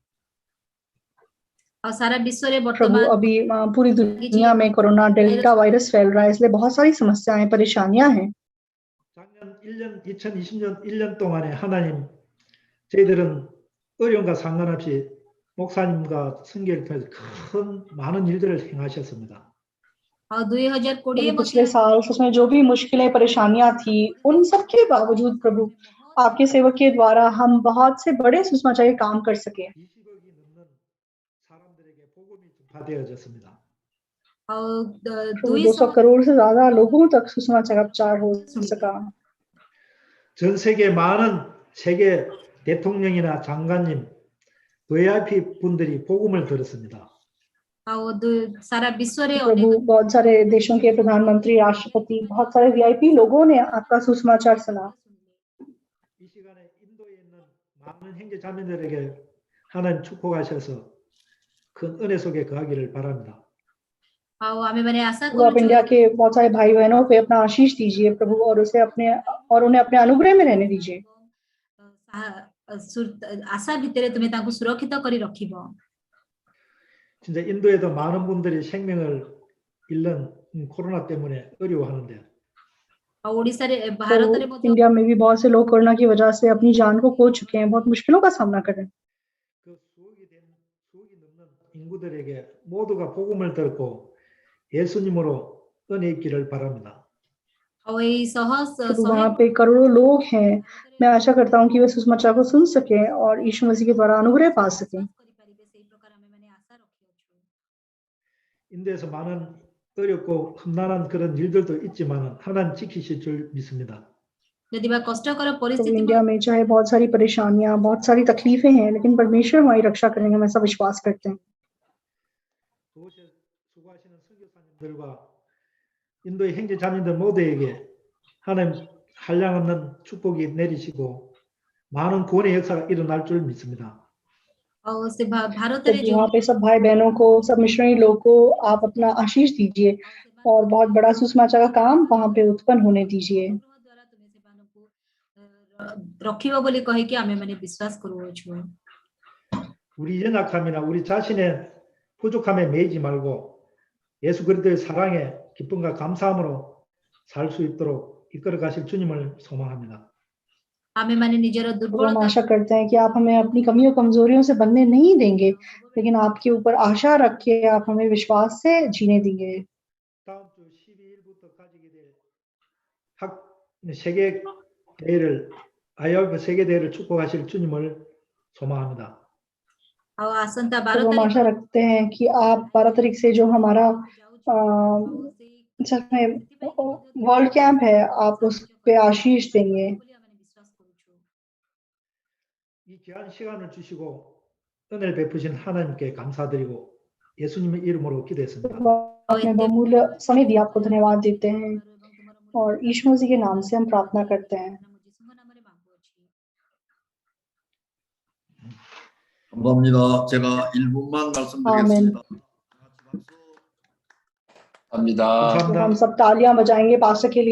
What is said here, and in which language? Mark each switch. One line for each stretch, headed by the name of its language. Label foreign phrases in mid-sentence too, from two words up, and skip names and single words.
Odia: ଆଉ ସାରା ବିଶ୍ୱରେ
Hindi: प्रभु
Odia: ବର୍ତ୍ତମାନ
Hindi: अभी पूरी दुनिया में कोरोना डेल्टा वायरस फैल रहा है, इसलिए बहुत सारी समस्याएं परेशानियां हैं।
Korean: 작년 1년 2020년 1년 동안에 하나님 저희들은 어려움과 상관없이 목사님과 성결을 통해서 큰 많은 일들을 행하셨습니다.
Odia: ଆଉ 2020
Hindi: प्रभु पिछले साल सच में जो भी मुश्किलें परेशानियां थी उन सब के बावजूद प्रभु आपके सेवक के द्वारा हम बहुत से बड़े सुसमाचार के काम कर सके।
Korean: 20억이 넘는 사람들에게 복음이 전파되어졌습니다.
Odia: ଆଉ
Hindi: प्रभु 200 करोड़ से ज्यादा लोगों तक सुसमाचार का प्रचार हो सका।
Korean: 전 세계 많은 세계 대통령이나 장관님, VIP 분들이 복음을 들었습니다.
Odia: ଆଉ ସାରା ବିଶ୍ୱରେ
Hindi: प्रभु बहुत सारे देशों के प्रधानमंत्री, राष्ट्रपति, बहुत सारे वीआईपी लोगों ने आपका सुसमाचार सुना।
Korean: 이 시간에 인도에 있는 많은 형제 자매들에게 하나님 축복하셔서 큰 은혜 속에 거하기를 바랍니다.
Odia: ଆଉ ଆମେମାନେ ଆଶା
Hindi: तो आप
Odia: କରୁଛୁ
Hindi: इंडिया के बहुत सारे भाई बहनों पे अपना आशीष दीजिए प्रभु और उन्हें अपने अनुग्रह में रहने दीजिए।
Odia: ଆଶା ଭିତରେ ତୁମେ ତାଙ୍କୁ ସୁରକ୍ଷିତ କରି ରଖିବ।
Korean: 진짜 인도에도 많은 분들이 생명을 잃는 코로나 때문에 어려워하는데
Odia: ଆଉ ଓଡିଶାରେ
Hindi: तो
Odia: ଭାରତରେ ମଧ୍ୟ
Hindi: इंडिया में भी बहुत से लोग कोरोना की वजह से अपनी जान को खो चुके हैं, बहुत मुश्किलों का सामना कर रहे हैं।
Korean: 그 수억이 넘는 인구들에게 모두가 복음을 듣고 예수님으로 은혜 있기를 바랍니다.
Odia: ଆଉ ଏଇ
Hindi: तो वहाँ पे करोड़ों लोग हैं, मैं आशा करता हूँ कि वे सुसमाचार को सुन सकें और यीशु मसीह के द्वारा अनुग्रह पा सकें।
Korean: 인도에서 많은 어렵고 험난한 그런 일들도 있지만 하나님 지키실 줄 믿습니다.
Odia: ଯଦି ବା କଷ୍ଟକର
Hindi: तो
Odia: ପରିସ୍ଥିତି
Hindi: इंडिया में चाहे बहुत सारी परेशानियां, बहुत सारी तकलीफें हैं, लेकिन परमेश्वर हमारी रक्षा करेंगे, हम ऐसा विश्वास करते हैं।
Korean: 그곳에 수고하시는 선교사님들과 인도의 형제 자매들 모두에게 하나님 한량없는 축복이 내리시고 많은 구원의 역사가 일어날 줄 믿습니다.
Odia: ଆଉ ସେ ଭାରତରେ
Hindi: तो
Odia: ଯୋଉ
Hindi: वहाँ पे सब भाई बहनों को, सब मिशनरी लोग को आप अपना आशीष दीजिए और बहुत बड़ा सुसमाचार का काम वहाँ पे उत्पन्न होने दीजिए।
Odia: ଦ୍ୱାରା ତୁମେ ସେମାନଙ୍କୁ ରଖିବ ବୋଲି କହିକି ଆମେମାନେ ବିଶ୍ୱାସ କରୁଅଛୁ।
Korean: 우리 연약함이나 우리 자신의 부족함에 매이지 말고 예수 그리스도의 사랑에 기쁨과 감사함으로 살 수 있도록 이끌어 가실 주님을 소망합니다.
Odia: ଆମେମାନେ ନିଜର
Hindi: तो हम
Odia: ଦୁର୍ବଳତା
Hindi: आशा करते हैं कि आप हमें अपनी कमियों कमजोरियों से बनने नहीं देंगे, लेकिन आपके ऊपर आशा रख के आप हमें विश्वास से जीने देंगे।
Korean: 다음 주 12일부터 가지게 될 세계 대회를 IRF 세계 대회를 축복하실 주님을 소망합니다.
Odia: ଆଉ ଆସନ୍ତା
Hindi: तो 12 हम
Odia: ତାରିଖ
Hindi: आशा रखते हैं कि आप 12 तारीख से जो हमारा
English: world camp
Hindi: है, आप उस पे आशीष देंगे।
Korean: 이 귀한 시간을 주시고 은혜를 베푸신 하나님께 감사드리고 예수님의 이름으로 기도했습니다.
Hindi: अपने बहुमूल्य समय दिया आपको धन्यवाद देते हैं और यीशु मसीह के नाम से हम प्रार्थना करते हैं।
Korean: 감사합니다. 제가 1분만 말씀드리겠습니다. 감사합니다.
Hindi: तो हम सब तालियां बजाएंगे पास्टर के लिए।